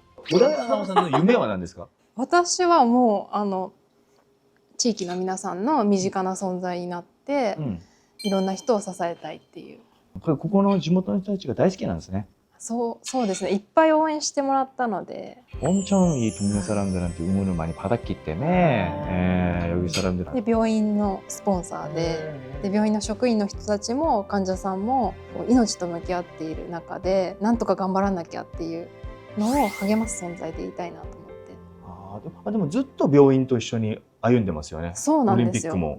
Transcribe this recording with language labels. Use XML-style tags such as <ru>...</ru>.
<ja>小田奈緒さんの夢は何ですか？私はもう地域の皆さんの身近な存在になって、いろんな人を支えたいっていう。ここの地元の人たちが大好きなんですね。そうですね。いっぱい応援してもらったので。</ja> <ko>엄청 이 동네 사람들한테 응원을 많이 받았기 때문에 여기 사람들.</ko> <ja>で病院のスポンサーで病院の職員の人たちも患者さんも命と向き合っている中でなんとか頑張らなきゃっていうのを励ます存在でいたいなと思って。でもずっと病院と一緒に歩んでますよね。そうなんですよ。</ja>